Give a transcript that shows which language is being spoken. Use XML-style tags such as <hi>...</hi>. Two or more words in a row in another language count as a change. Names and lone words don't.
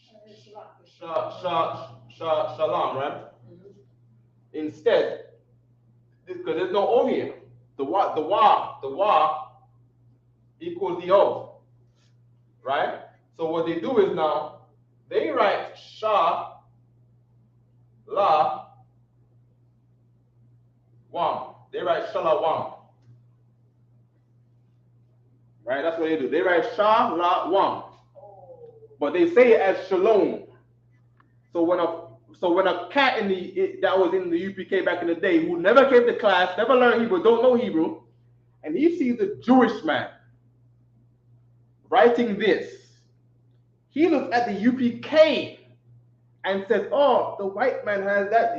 <en>shalom, right? Mm-hmm. Instead, because there's no O here. The wa equals the O, right? So what they do is now they write sha la wam. They write shalawam. Right? That's what they do. They write sha la wam. But they say it as shalom. So when a cat that was in the UPK back in the day, who never came to class, never learned Hebrew, don't know Hebrew, and he sees a Jewish man writing this, he looks at the UPK and says, "Oh, the white man has that.</en>